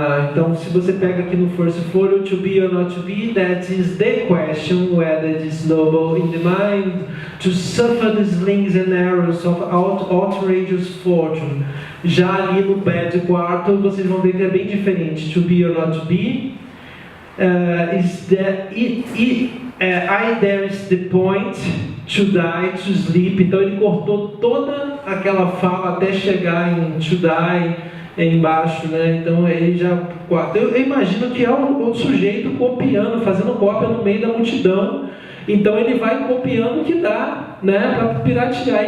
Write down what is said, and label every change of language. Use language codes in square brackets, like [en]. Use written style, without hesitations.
[pt] Então, se você pega aqui no First Folio, [en] To Be or Not To Be, that is the question whether it is noble in the mind to suffer the slings and arrows of outrageous fortune. [pt] Já ali no Bad Quarto, vocês vão ver que é bem diferente. [en] To Be or Not To Be, there is the point to die, to sleep. [pt] Então ele cortou toda aquela fala até chegar em [en] to die [pt] embaixo, né? Então ele já... Eu imagino que é o sujeito copiando, fazendo cópia no meio da multidão. Então ele vai copiando o que dá, né? Para piratear.